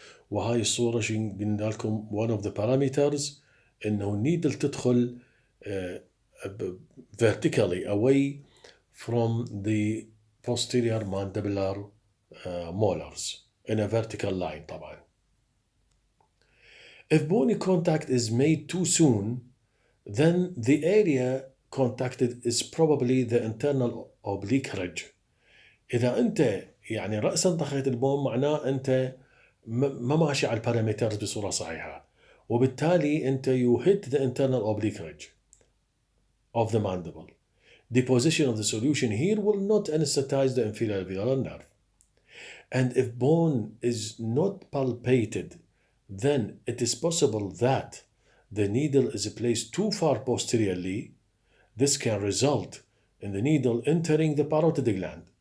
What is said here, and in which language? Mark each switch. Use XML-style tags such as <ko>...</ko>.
<ar>وهاي الصورة شو قلنا لكم</ar> <en>one of the parameters</en> <ar>إنه النيدل تدخل</ar> <en>vertically away from the posterior mandibular molars in a vertical line طبعا. If bony contact is made too soon, then the area contacted is probably the internal oblique ridge.</en> <ar>إذا أنت يعني رأسا ضخيت البون معناه أنت ما ماشي على البارامترز بصورة صحيحة وبالتالي أنت</ar> <en>you hit the internal oblique ridge of the mandible. Deposition of the solution here will not anesthetize the inferior alveolar nerve. And if bone is not palpated, then it is possible that the needle is placed too far posteriorly. This can result in the needle entering the parotid gland.</en>